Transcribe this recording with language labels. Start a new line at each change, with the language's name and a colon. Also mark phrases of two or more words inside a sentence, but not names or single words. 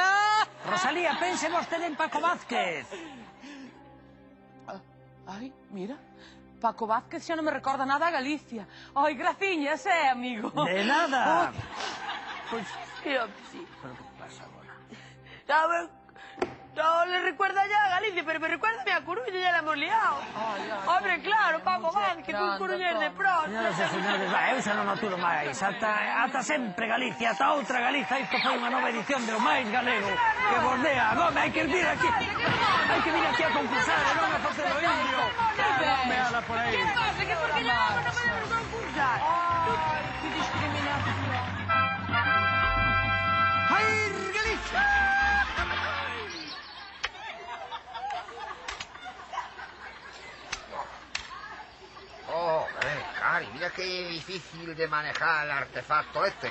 Galician: Rosalía, pense vostede en Paco Vázquez. Ai, mira, Paco Vázquez xa non me recorda nada a Galicia. Ai, graciñas, amigo. De nada. Pois, sí. Pero que pasa agora?
Spanish: No le recuerda ya a Galicia, pero me recuerda a Coruña, ya la hemos liado. Hombre, claro, Paco Vázquez, un coruñés de pronto.
Galician: Señoras e señores, eu xa non aturo máis. Ata sempre Galicia, ata outra Galiza. Isto foi unha nova edición de O Máis Galego. Que vos dea, home, hai que vir aquí. Hai que vir aquí a concursar, e non a facer o indio. Dame ala por aí.
Spanish: ¿Qué pasa? ¿Que por qué no podemos concursar? Ay, qué discriminación. ¡Ay, Galicia! Cari, mira qué difícil de manejar el artefacto este.